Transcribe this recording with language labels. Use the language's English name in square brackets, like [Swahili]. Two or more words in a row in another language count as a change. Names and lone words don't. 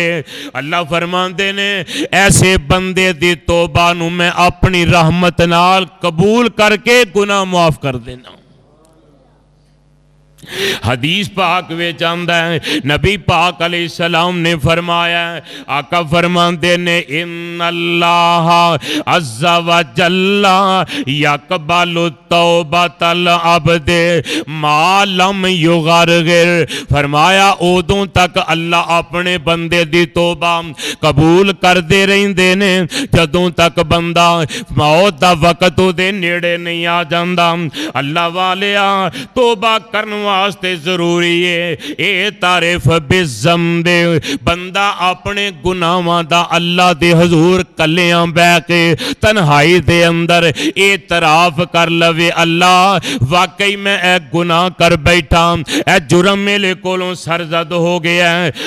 [Punjabi] اللہ فرماندے نیں ایسے بندے دی توبہ نوں میں اپنی رحمت نال قبول کرکے گناہ معاف کر دینا. حدیث پاک میں آندا ہے نبی پاک علیہ السلام نے فرمایا آقا فرماتے نیں [Arabic] إن الله عز و جل يقبل توبة العبد ما لم يغرغر. [Punjabi] فرمایا اودوں تک اللہ اپنے بندے دی توبہ قبول کرتے رہندے نیں جدوں تک بندہ موت دا وقت اوہدے نیڑے نہیں آ جاندا. اللہ والیا توبہ کرن واسطے ضروری ہے یہ تعریف بے ذنبے بندہ اپنے گناہاں دا اللہ دے حضور کلیاں بہہ کے تنہائی دے اندر اعتراف کر لوے اللہ واقعی میں اے گناہ کر بیٹھا اے جرم میرے کولوں سرزد ہو گیا ہے.